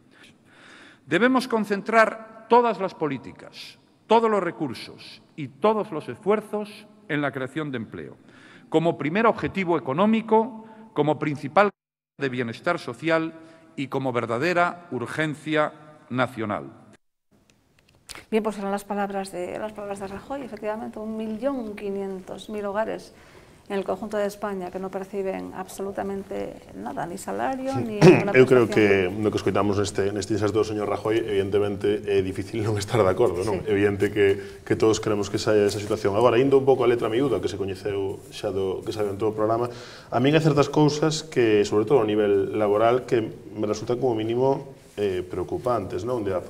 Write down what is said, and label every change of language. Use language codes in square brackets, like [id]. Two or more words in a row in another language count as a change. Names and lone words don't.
[es] Debemos concentrar todas las políticas, todos los recursos y todos los esfuerzos en la creación de empleo, como primer objetivo económico, como principal de bienestar social y como verdadera urgencia nacional. Bien, pues eran las palabras de Rajoy, efectivamente, 1.500.000 hogares en el conjunto de España que non perciben absolutamente nada, ni salario, ni ninguna prestación. [gl] Eu creo que no que escoitamos neste inserto do señor Rajoy, evidentemente é difícil non estar de acordo, non? Sí. Evidente que todos queremos que saia esa situación. Agora, indo un pouco a letra miúda que se coñeceu xa que sabe en todo o programa, a min hai certas cousas que, sobre todo a nivel laboral, que me resultan como mínimo preocupantes, non?